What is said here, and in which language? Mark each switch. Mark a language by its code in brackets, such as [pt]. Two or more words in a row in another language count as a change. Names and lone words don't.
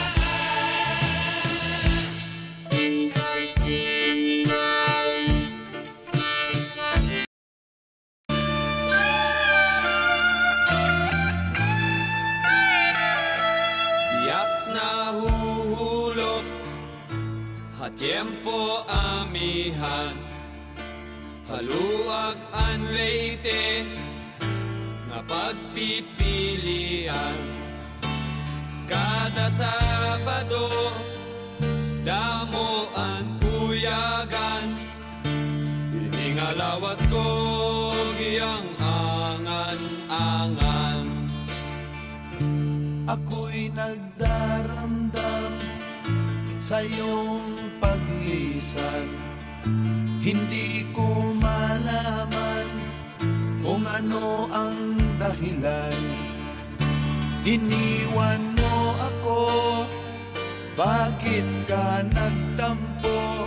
[tl] Tiyak na huhulog, [war] tiempo amihan, haluag an Leyte nga pagpipilian. Kada Sabado damo ang uyagan, ini nga lawas ko giyang angan-angan. [tl] Ako'y nagdaramdam sa iyong paglisan. Hindi ko malaman kung ano ang dahilan. Iniwan mo ako, bakit ka nagtampo?